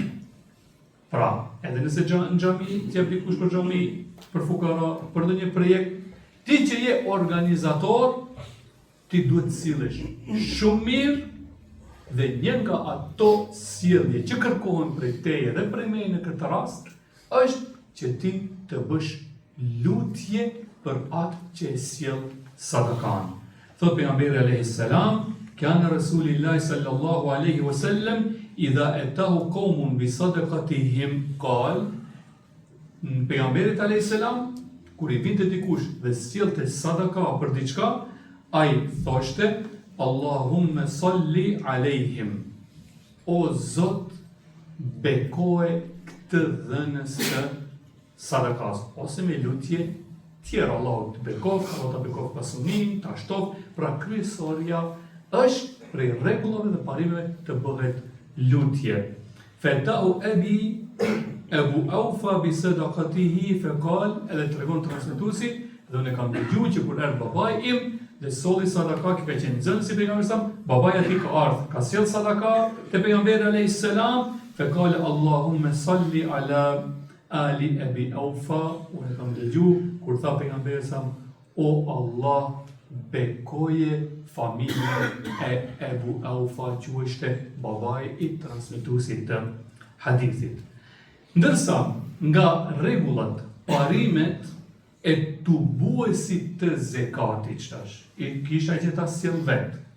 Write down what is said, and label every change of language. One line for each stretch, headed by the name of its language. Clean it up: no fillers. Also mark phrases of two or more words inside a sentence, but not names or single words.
Albanian: Pra, edhe nëse në xhami, ti jep dikush për xhami, për fukara, për ndonjë projekt, ti që je organizator, ti duhet të sillesh shumë mirë dhe një nga ato sjellje që kërkohen prej teje dhe prej meje në këtë rast, është që ti të bësh lutje për atë që e sjell sadakan. Thot pejgamberi
Arabic: عليه السلام كان رسول الله صلى الله عليه وسلم إذا أتاه قوم بصدقتهم قال,
Albanian: pejgamberit
Arabic: عليه السلام
Albanian: kur i vinte dikush dhe sjellte sadaka për diçka, ai thoshte
Arabic: اللهم صل عليهم,
Albanian: o Zot, bekoje këtë dhënës të sadakas, ose me lutje tjera, Allahu të bekof, Allahu të bekof pasunin, të ashtof, pra kryesorja është prej rregullave dhe parimeve të bëhet lutje.
Arabic: فأتاه أبي أبو أوفى بصدقته فقال,
Albanian: edhe tregon transmetuesi, dhe unë kam dëgjuar që kur erdhi babai im dhe solli sadaka, që ka qenë nxënës i pejgamberit sa, babai ati ka ardhur, ka sjell sadaka te pejgamberi
Arabic: عليه السلام, فقال اللهم صل على آل أبي أوفى,
Albanian: unë kam dëgjuar kur tha pejgamberi sa, o Allah, bekoje familjen e Abu Aufa, që ishte babai i transmetuesit të hadithit. Ndërsa nga rregullat, parimet e tubuesit të zekatit çtash, i kisha që ta sjell vet.